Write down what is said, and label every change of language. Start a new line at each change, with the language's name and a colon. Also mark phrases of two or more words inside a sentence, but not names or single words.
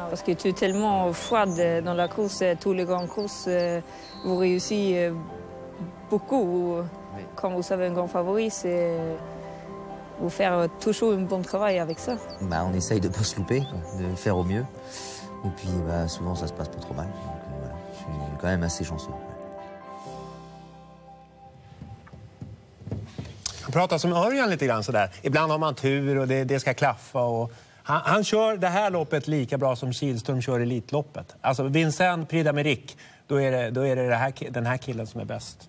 French: Parce que tu es tellement froide dans la course, tous les grandes courses, vous réussissez beaucoup. Quand vous avez un grand favori, c'est vous faire toujours un bon travail avec ça. On essaye de ne pas se louper, de faire au mieux. Et puis souvent ça se passe pas trop mal. Donc, voilà. Je suis quand même assez chanceux.
Swedish: Han pratar som Örjan lite grann sådär. Ibland har man tur och det ska klaffa. Och han kör det här loppet lika bra som Kihlström kör Elitloppet. Alltså Vincent Prix d'Amérique, då är det den här killen som är bäst.